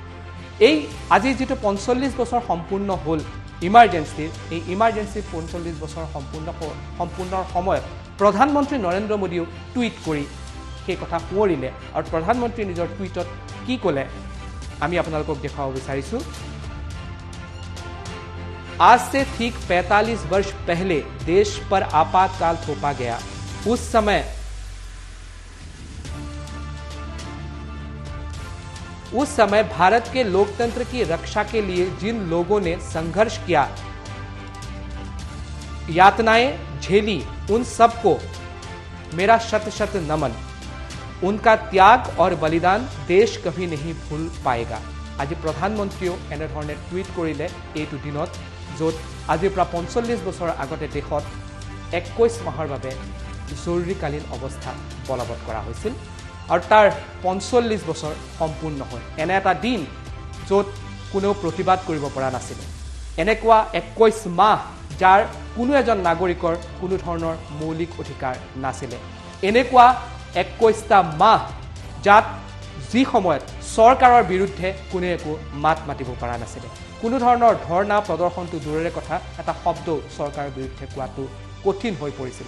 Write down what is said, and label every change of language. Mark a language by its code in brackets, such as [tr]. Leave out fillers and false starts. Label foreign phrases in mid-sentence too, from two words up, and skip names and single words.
[as] এই আজি যিটো 45 বছৰ সম্পূৰ্ণ হ'ল ইমাৰ্জেঞ্চিৰ, এই ইমাৰ্জেঞ্চিৰ 45 বছৰ সম্পূৰ্ণৰ সময়ত প্ৰধানমন্ত্ৰী নৰেন্দ্ৰ মোদীয়েও টুইট কৰি সেই কথা সোঁৱৰিলে আৰু প্ৰধানমন্ত্ৰী নিজৰ টুইটত কি ক'লে আমি আপোনালোকক দেখুৱাব বিচাৰিছোঁ। [hi] आज से ठीक 45 वर्ष पहले देश पर आपातकाल थोपा गया। उस समय भारत के लोकतंत्र की रक्षा के लिए जिन लोगों ने संघर्ष किया, यातनाएं झेली, उन सबको मेरा शत शत नमन। उनका त्याग और बलिदान देश कभी नहीं भूल पाएगा। [as] আজি প্ৰধানমন্ত্ৰীও এনেধৰণে টুইট কৰিলে এইটো দিনত, য'ত আজিৰ পৰা 45 বছৰ আগতে দেশত 21 মাহৰ বাবে জৰুৰীকালীন অৱস্থা বলবৎ কৰা হৈছিল আৰু তাৰ 45 বছৰ সম্পূৰ্ণ হ'ল। এনে এটা দিন য'ত কোনেও প্ৰতিবাদ কৰিব পৰা নাছিলে, এনেকুৱা 21 মাহ যাৰ কোনো এজন নাগৰিকৰ কোনো ধৰণৰ মৌলিক অধিকাৰ নাছিলে, এনেকুৱা 21টা মাহ যাত যি সময়ত চৰকাৰৰ বিৰুদ্ধে কোনে একো মাত মাতিব পৰা নাছিলে, কোনো ধৰণৰ ধৰ্ণা প্ৰদৰ্শনটো দূৰৰে কথা, এটা শব্দও চৰকাৰৰ বিৰুদ্ধে কোৱাটো কঠিন হৈ পৰিছিলে।